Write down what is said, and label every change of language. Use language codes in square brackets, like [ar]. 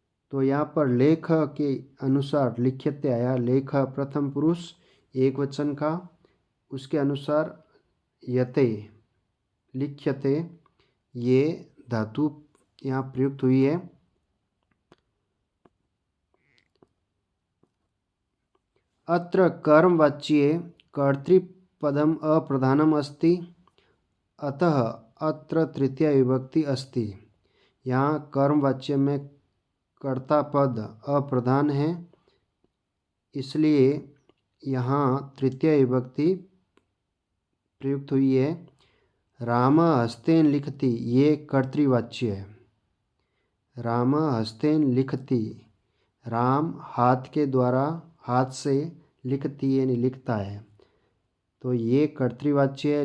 [hi] तो यहाँ पर लेख के अनुसार [sa] लिख्यते [hi] आया। लेख प्रथम पुरुष एक वचन का, उसके अनुसार [sa] यते लिख्यते [hi] ये धातु यहाँ प्रयुक्त हुई है। [sa] अत्र कर्मवाच्ये कर्तृपदम अप्रधानम अस्ति, अतः अत्र तृतीया विभक्ति अस्ति। [hi] यहाँ कर्मवाच्य में कर्ता पद अप्रधान है, इसलिए यहाँ तृतीया विभक्ति प्रयुक्त हुई है। [sa] राम हस्तेन लिखति [hi] ये कर्तृवाच्य है। [sa] राम हस्तेन लिखति, [hi] राम हाथ के द्वारा, हाथ से, लिखती यानी लिखता है, तो ये कर्तृवाच्य है।